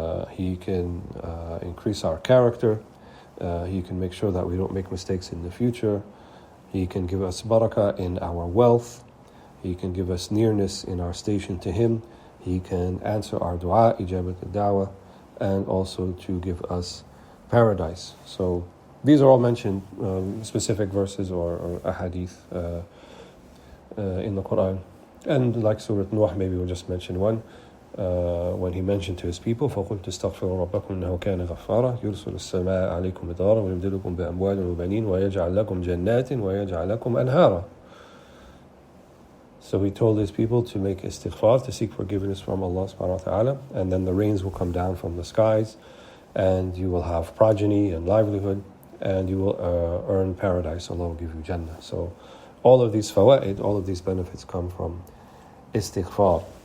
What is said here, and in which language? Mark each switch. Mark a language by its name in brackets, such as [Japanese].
[English] He can increase our character, He can make sure that we don't make mistakes in the future, He can give us barakah in our wealth, He can give us nearness in our station to Him, He can answer our dua, ijabat al-da'wah, and also to give us paradise. So these are all mentioned, specific verses or ahadith in the Quran. And like Surah Nuh, maybe we'll just mention one, when he mentioned to his people, [Arabic] فَقُلْتُ اسْتَغْفِرُوا رَبَّكُمْ إِنَّهُ كَانَ غَفَّارًا يُرْسِلُ السَّمَاءَ عَلَيْكُمْ مِدْرَارًا وَيُمْدِدْكُم بِأَمْوَالٍ وَبَنِينَ وَيَجْعَلْ لَكُمْ جَنَّاتٍ وَيَجْعَلْ لَكُمْ أَنْهَارًا. [English] So he told his people to make istighfar, to seek forgiveness from Allah subhanahu wa ta'ala, and then the rains will come down from the skies, and you will have progeny and livelihood, and you will earn paradise. Allah will give you Jannah. So all of these fawaid, all of these benefits come from istighfar.